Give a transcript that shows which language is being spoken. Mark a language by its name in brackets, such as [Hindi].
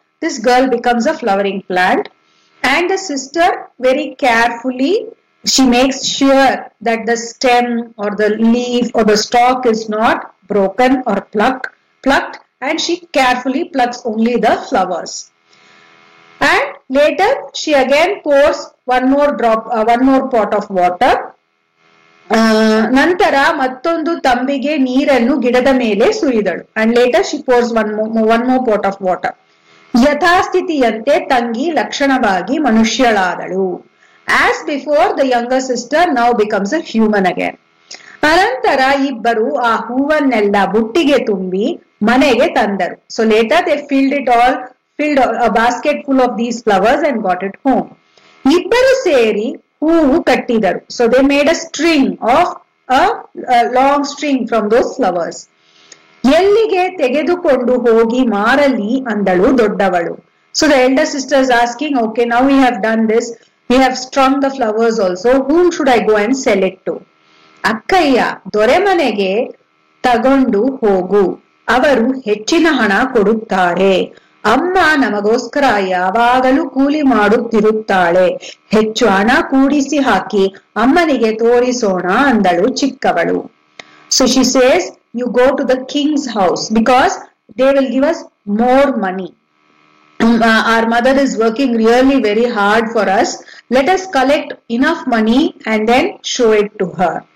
[English] This girl becomes a flowering plant, and the sister very carefully, she makes sure that the stem or the leaf or the stalk is not broken or plucked, and she carefully plucks only the flowers. And later she again pours one more pot of water. [Kannada] ನಂತರ ಮತ್ತೊಂದು ತಂಬಿಗೆ ನೀರನ್ನು ಗಿಡದ ಮೇಲೆ ಸುರಿದಳು. [English] And later she pours one more pot of water. [Kannada] ಯಥಾಸ್ಥಿತಿಯಂತೆ ತಂಗಿ ಲಕ್ಷಣವಾಗಿ ಮನುಷ್ಯಳಾದಳು. [English] As before, the younger sister now becomes a human again. [Kannada] ಅನಂತರ ಇಬ್ಬರು ಆ ಹೂವನ್ನೆಲ್ಲ ಬುಟ್ಟಿಗೆ ತುಂಬಿ ಮನೆಗೆ ತಂದರು. [English] So later they filled a basket full of these flowers and got it home. [Kannada] ಇಬ್ಬರು ಸೇರಿ ಹೂವು ಕಟ್ಟಿದರು. [English] So they made a string of a long string from those flowers. [Kannada] ಎಲ್ಲಿಗೆ ತೆಗೆದುಕೊಂಡು ಹೋಗಿ ಮಾರಲಿ ಅಂದಳು ದೊಡ್ಡವಳು. [English] So the elder sister is asking, okay, now we have done this, we have strung the flowers also, whom should I go and sell it to? [Kannada] ಅಕ್ಕಯ್ಯ, ದೊರೆಮನೆಗೆ ತಗೊಂಡು ಹೋಗು, ಅವರು ಹೆಚ್ಚಿನ ಹಣ ಕೊಡುತ್ತಾರೆ. ಅಮ್ಮ ನಮಗೋಸ್ಕರ ಯಾವಾಗಲೂ ಕೂಲಿ ಮಾಡುತ್ತಿರುತ್ತಾಳೆ, ಹೆಚ್ಚು ಹಣ ಕೂಡಿಸಿ ಹಾಕಿ ಅಮ್ಮನಿಗೆ ತೋರಿಸೋಣ ಅಂದಳು ಚಿಕ್ಕವಳು. [English] So she says, you go to the king's house because they will give us more money. Our mother is working really very hard for us. Let us collect enough money and then show it to her.